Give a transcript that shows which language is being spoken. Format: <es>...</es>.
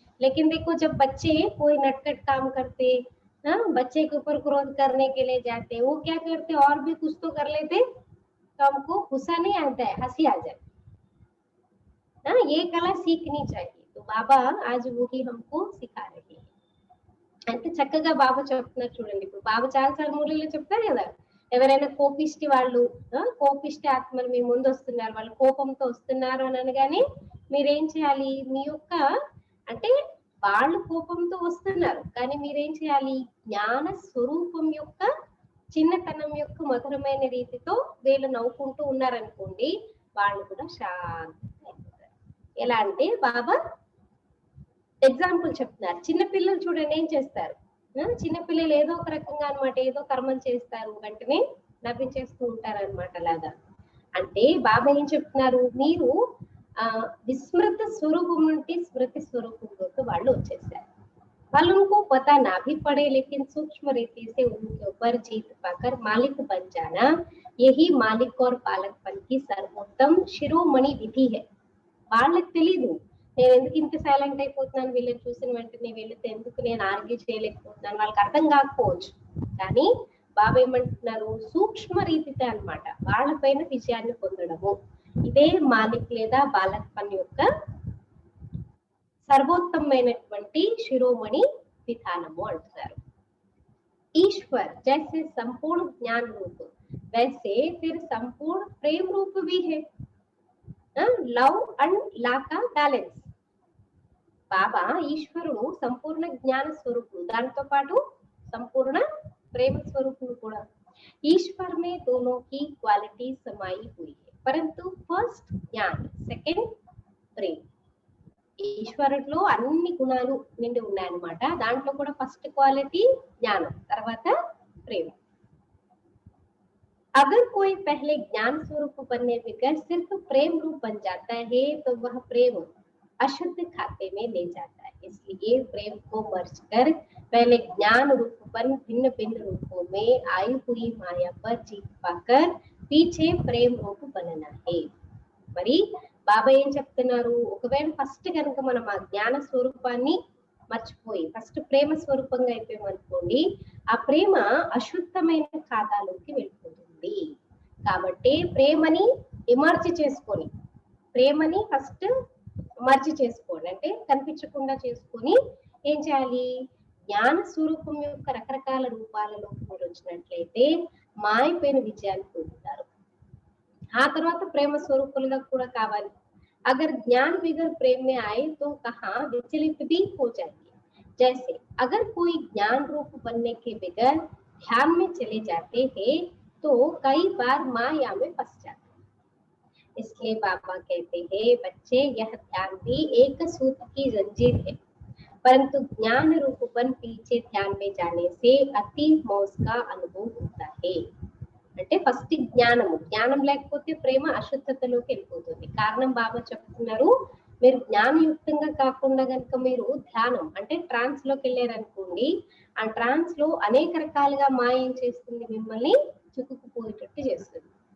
<hi>लेकिन देखो जब बच्चे कोई नटखट काम करते, हाँ बच्चे के ऊपर क्रोध करने के लिए जाते, वो क्या करते और भी कुछ तो कर लेते, तो हमको गुस्सा नहीं आता है, हंसी आ जाती। हाँ ये कला सीखनी चाहिए। तो बाबा आज वही हमको सिखा रहे हैं।</hi> <te>అంటే చక్కగా బాబా చెప్తున్నారు చూడండి। ఇప్పుడు బాబా చాలాసార్లు మురళిలో చెప్తారు కదా, ఎవరైనా కోపిష్టి వాళ్ళు, కోపిష్టి ఆత్మలు మీ ముందు వస్తున్నారు, వాళ్ళు కోపంతో వస్తున్నారు అని అనగానే మీరేం చేయాలి, మీ యొక్క అంటే వాళ్ళు కోపంతో వస్తున్నారు కానీ మీరేం చేయాలి, జ్ఞాన స్వరూపం యొక్క చిన్నతనం యొక్క మధురమైన రీతితో వీళ్ళు నవ్వుకుంటూ ఉన్నారనుకోండి, వాళ్ళు కూడా శాంతంగా అయిపోతారు। ఎలా అంటే బాబా ఎగ్జాంపుల్ చెప్తున్నారు, చిన్నపిల్లలు చూడండి ఏం చేస్తారు, చిన్నపిల్లలు ఏదో ఒక రకంగా అనమాట, ఏదో కర్మలు చేస్తారు, వెంటనే నవ్వించేస్తూ ఉంటారు అనమాట। అలాగా అంటే బాబా ఏం చెప్తున్నారు, మీరు విస్మృత స్వరూపం నుండి స్మృతి స్వరూపంలోకి వాళ్ళు వచ్చేసారు। వాళ్ళు</te> <hi>उनको पता ना भी पड़े लेकिन सूक्ष्म रीति से उनके ऊपर जीत पाकर मालिक बन जाना, यही मालिक और पालकपन की सर्वोत्तम शिरोमणि विधि है।</hi> <te>వాళ్ళకి తెలీదు నేను ఎందుకు ఇంత సైలెంట్ అయిపోతున్నాను, వీళ్ళని చూసిన వెంటనే వీళ్ళతో ఎందుకు నేను ఆర్గ్యూ చేయలేకపోతున్నాను, వాళ్ళకి అర్థం కాకపోవచ్చు। కానీ బాబా ఏమంటున్నారు, సూక్ష్మ రీతితో అన్నమాట వాళ్ళపైన విజయాన్ని పొందడము, ఇదే మాలిక్ లేదా బాలకపన్ యొక్క సర్వోత్తమైనటువంటి శిరోమణి విధానము అంటున్నారు।</te> <hi>ईश्वर जैसे संपूर्ण ज्ञान रूप वैसे फिर संपूर्ण प्रेम रूप भी है,</hi> <en>love and law</en> <hi>का बैलेंस।</hi> <te>బాబా ఈశ్వరుడు సంపూర్ణ జ్ఞాన స్వరూపుడు, దాంతో పాటు సంపూర్ణ ప్రేమ స్వరూపుడు కూడా।</te> <hi>ईश्वर में दोनों की क्वालिटी समाई हुई है, परंतु फर्स्ट ज्ञान सेकंड प्रेम।</hi> <te>ఈశ్వరుడిలో అన్ని గుణాలు నిండి ఉన్నాయన్నమాట, దాంట్లో కూడా ఫస్ట్ క్వాలిటీ జ్ఞానం, తర్వాత ప్రేమ।</te> <hi>अगर कोई पहले ज्ञान स्वरूप बनने बगैर सिर्फ प्रेम रूप बन जाता है तो वह प्रेम अशुद्ध खाते में ले जाता है। इसलिए प्रेम को मर्ज कर पहले ज्ञान रूप बन भिन्न भिन्न रूपों में आई हुई माया पर जीत पाकर पीछे प्रेम रूप बनना है।</hi> <te>మరి బాబా ఏం చెప్తున్నారు, ఒకవేళ ఫస్ట్ కనుక మనం ఆ జ్ఞాన స్వరూపాన్ని మర్చిపోయి ఫస్ట్ ప్రేమ స్వరూపంగా అయిపోయామనుకోండి, ఆ ప్రేమ అశుద్ధమైన ఖాతాలోకి వెళ్ళిపోతుంది। కాబట్టి ప్రేమని ఇమర్జ్ చేసుకొని, ప్రేమని ఫస్ట్ మర్జ్ చేసుకోండి, అంటే కనిపించకుండా చేసుకొని ఏం చేయాలి, జ్ఞాన స్వరూపం యొక్క రకరకాల రూపాలలో మీరు వచ్చినట్లయితే మాయపైన విజయాన్ని పొందుతారు। ఆ తర్వాత ప్రేమ స్వరూపులుగా కూడా కావాలి।</te> <hi>अगर ज्ञान बगैर प्रेम में आए तो कहाँ विचलित भी हो जाएंगे। जैसे अगर कोई ज्ञान रूप बनने के बगैर ध्यान में चले जाते हैं तो कई बार माया में फंस जाते हैं। इसलिए बाबा कहते हैं, बच्चे यह ध्यान भी एक सूत्र की जंजीर है, परंतु ज्ञान रूपपन पीछे ध्यान में जाने से अति मौज का अनुभव होता है।</hi> <te>అంటే ఫస్ట్ జ్ఞానం లేకపోతే ప్రేమ అశుద్ధతలోకి వెళ్ళిపోతుంది। కారణం బాబా చెప్తున్నారు, మీరు జ్ఞానయుక్తంగా కాకుండా గనుక మీరు ధ్యానం అంటే ట్రాన్స్ లోకి వెళ్ళారనుకోండి, ఆ ట్రాన్స్ లో అనేక రకాలుగా మాయం చేస్తుంది, మిమ్మల్ని చిక్కుకుపోయేటట్టు చేస్తుంది.</te>